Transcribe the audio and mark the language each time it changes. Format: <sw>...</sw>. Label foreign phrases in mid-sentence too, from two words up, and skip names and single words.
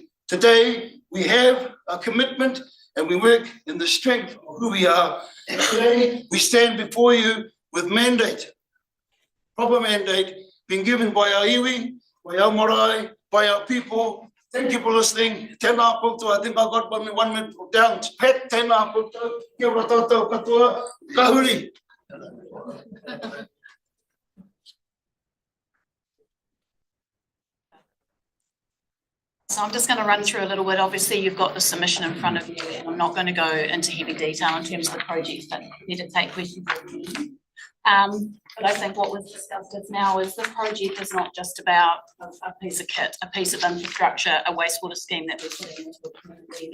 <en>Today, we have a commitment and we work in the strength of who we are. Today, we stand before you with mandate, proper mandate, being given by our iwi, by our marae, by our people. Thank you for listening.</en> <mi>Tēnā koutou,</mi> <en>I think I got 1 minute down pat.</en> <mi>Tēnā koutou, kia ora tātou katoa, ka huri.</mi> <en>So I'm just going to run through a little bit. Obviously, you've got the submission in front of you, and I'm not going to go into heavy detail in terms of the projects, but you to take questions. But I think what was discussed just now is the project is not just about a piece of kit, a piece of infrastructure, a wastewater scheme that we're putting into the community.</en>